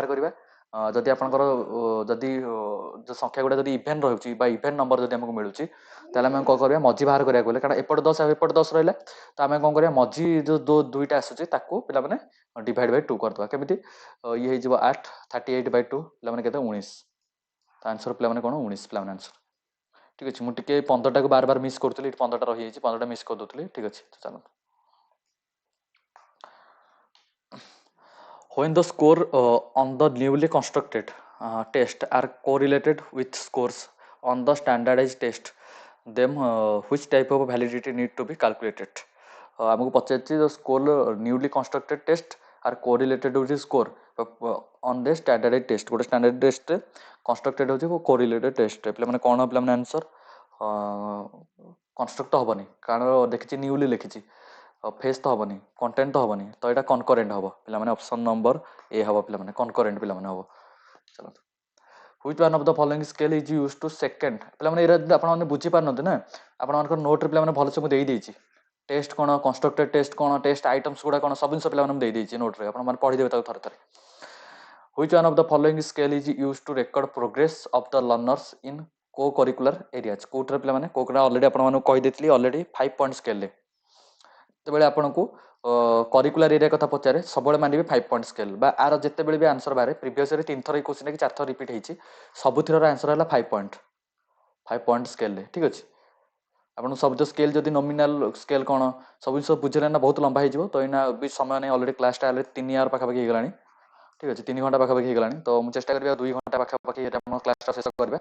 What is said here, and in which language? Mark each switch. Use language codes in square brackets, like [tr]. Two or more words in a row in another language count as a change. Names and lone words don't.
[or] ବାହାର କରିବା ଯଦି ଆପଣଙ୍କର ଯଦି ଯେଉଁ ସଂଖ୍ୟା ଗୁଡ଼ା ଯଦି ଇଭେନ୍ ରହୁଛି ବା [en] even number [or] ଯଦି ଆମକୁ ମିଳୁଛି ତାହେଲେ ଆମେ କ'ଣ କରିବା ମଝି ବାହାର କରିବାକୁ ଗଲେ କାରଣ ଏପଟେ 10 ଆଉ ଏପଟେ 10 ରହିଲା ତ ଆମେ କ'ଣ କରିବା ମଝି ଯେଉଁ ଦୁଇଟା ଆସୁଛି ତାକୁ ପିଲାମାନେ /2 କରିଦେବା କେମିତି ଇଏ ହେଇଯିବ 8 38/2 ପିଲାମାନେ କେତେ 19 ତ ଆନ୍ସର ପିଲାମାନେ କ'ଣ 19 ପିଲାମାନେ ଆନ୍ସର ଠିକ୍ ଅଛି ମୁଁ ଟିକେ 15ଟାକୁ ବାର ବାର ମିସ୍ କରୁଥିଲି 15ଟା ରହିଯାଇଛି 15ଟା ମିସ୍ କରିଦେଉଥିଲି ଠିକ୍ ଅଛି ତ ଚାଲନ୍ତୁ [en] when the score on the newly constructed test are correlated with scores on the standardized test then which type of validity need to be calculated [or] ଆମକୁ ପଚାରିଛି [en] the score newly constructed test are correlated with the score on the standardized test ଗୋଟେ standardized test constructed ହେଉଛି correlated test [or] ପିଲାମାନେ କ'ଣ ପିଲାମାନେ ଆନ୍ସର କନଷ୍ଟ୍ରକ୍ଟ ତ ହେବନି କାରଣ ଦେଖିଛି ନ୍ୟୁଲି ଲେଖିଛି ଫେସ୍ ତ ହେବନି କଣ୍ଟେଣ୍ଟ ତ ହେବନି ତ ଏଇଟା କନକରେଣ୍ଟ ହେବ ପିଲାମାନେ ଅପସନ୍ ନମ୍ବର ଏ ହେବ ପିଲାମାନେ କନକରେଣ୍ଟ ପିଲାମାନେ ହେବ ଚାଲନ୍ତୁ [en] which one of the following scale is used to second [or] ପିଲାମାନେ ଏଇଟା ଯଦି ଆପଣମାନେ ବୁଝିପାରୁନାହାନ୍ତି ନା ଆପଣମାନଙ୍କର ନୋଟ୍ରେ ପିଲାମାନେ ଭଲସେ ମୁଁ ଦେଇଦେଇଛି ଟେଷ୍ଟ କ'ଣ କନଷ୍ଟ୍ରକ୍ଟେଡ୍ ଟେଷ୍ଟ କ'ଣ [en] test items [or] ଗୁଡ଼ା କ'ଣ ସବୁ ଜିନିଷ ପିଲାମାନେ ମୁଁ ଦେଇଦେଇଛି ନୋଟ୍ରେ ଆପଣମାନେ ପଢ଼ିଦେବେ ତାକୁ ଥରେ ଥରେ [en] which one of the following scale is used to record progress of the learners in co-curricular areas [or] କୋଉଟାରେ ପିଲାମାନେ କୋଉଟା ଅଲରେଡ଼ି ଆପଣମାନଙ୍କୁ କହିଦେଇଥିଲି ଅଲରେଡ଼ି 5 [en] point scale [or] ଯେତେବେଳେ ଆପଣଙ୍କୁ [en] curricular area [or] କଥା ପଚାରେ ସବୁବେଳେ ମାନିବେ 5 [en] point scale [or] ବା ଆର ଯେତେବେଳେ ବି ଆନ୍ସର ବାହାରେ ପ୍ରିଭିୟସରେ 3 ଥର ଏଇ କ୍ୱେଶ୍ଚିନ୍ କି 4 ଥର ରିପିଟ୍ ହେଇଛି ସବୁଥିରର ଆନ୍ସର ହେଲା 5 [en] point scale [or] ଠିକ୍ ଅଛି ଆପଣ ସବୁ ତ ସ୍କେଲ ଯଦି [en] nominal scale [or] କ'ଣ ସବୁ ଜିନିଷ ବୁଝିଲେ ନା ବହୁତ ଲମ୍ବା ହେଇଯିବ ତ ଏଇନା ବି ସମୟ ନାହିଁ ଅଲରେଡ଼ି କ୍ଲାସଟା ଅଲରେଡ଼ି 3 ଆୱାର ପାଖାପାଖି ହେଇଗଲାଣି ଠିକ୍ ଅଛି 3 ଘଣ୍ଟା ପାଖାପାଖି ହେଇଗଲାଣି ତ ମୁଁ ଚେଷ୍ଟା କରିବି 2 ଘଣ୍ଟା ପାଖାପାଖି ଆମ କ୍ଲାସଟା ଶେଷ କରିବା